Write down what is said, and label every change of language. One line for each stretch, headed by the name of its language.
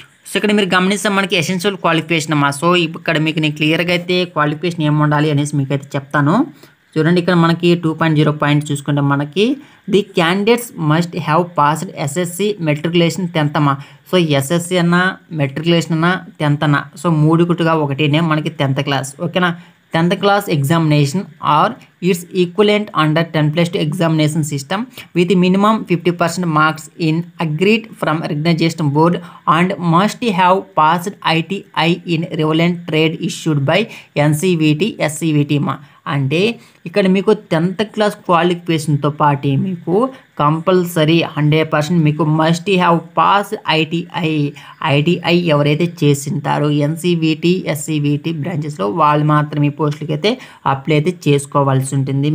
Telugu: So ఇక్కడ మీరు గమనిస్తే మనకి ఎసెన్షియల్ క్వాలిఫికేషన్ అమ్మా. సో ఇక్కడ మీకు నేను క్లియర్గా అయితే క్వాలిఫికేషన్ ఏమి ఉండాలి అనేసి మీకు అయితే చెప్తాను. చూడండి, ఇక్కడ మనకి 2.0 పాయింట్ చూసుకుంటే మనకి
English: the candidates must have passed SSC matriculation 10th
Telugu: అమ్మా. సో ఎస్ఎస్సి అన్నా మెట్రికులేషన్ అన్నా 10th అన్నా, సో 3 కుట్టుగా ఒకటేనే మనకి 10th క్లాస్.
English: ఓకేనా, 10th class examination or its equivalent under 10+2 examination system with minimum 50% marks in agreed from recognized board and must have passed ITI in relevant trade issued by NCVT SCVT మా.
Telugu: అంటే ఇక్కడ మీకు 10th class క్వాలిఫికేషన్తో పాటు మీకు compulsory 100% మీకు must have pass ITI ఎవరైతే చేసింటారో NCVT SCVT బ్రాంచెస్లో వాళ్ళు మాత్రం ఈ పోస్టులకి అయితే అప్లై అయితే చేసుకోవాల్సి ఉంటుంది.